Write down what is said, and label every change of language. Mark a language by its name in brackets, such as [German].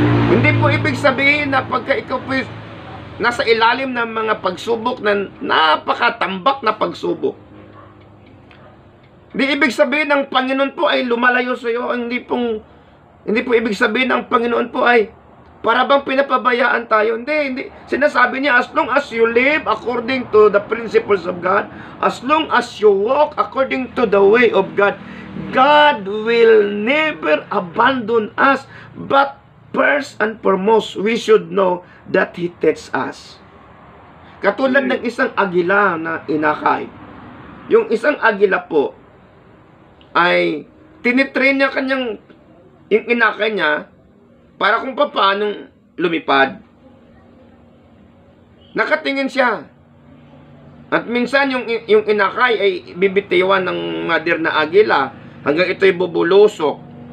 [Filipino] Hindi po ibig sabihin na pagka ikaw po nasa ilalim ng mga pagsubok na napakatambak na pagsubok, hindi ibig sabihin ng Panginoon po ay lumalayo sa iyo. Hindi po ibig sabihin ng Panginoon po ay para bang pinapabayaan tayo. Hindi. Sinasabi niya, [English] as long as you live according to the principles of God, as long as you walk according to the way of God, God will never abandon us. But first and foremost, we should know that He takes us. [Filipino] Katulad ng isang agila na inakay. Yung isang agila po, ay tinitrain niya yung inakay niya para kung paano lumipad. Nakatingin siya. At minsan yung inakay ay bibitiwan ng mother na agila hanggang ito'y bubulusok.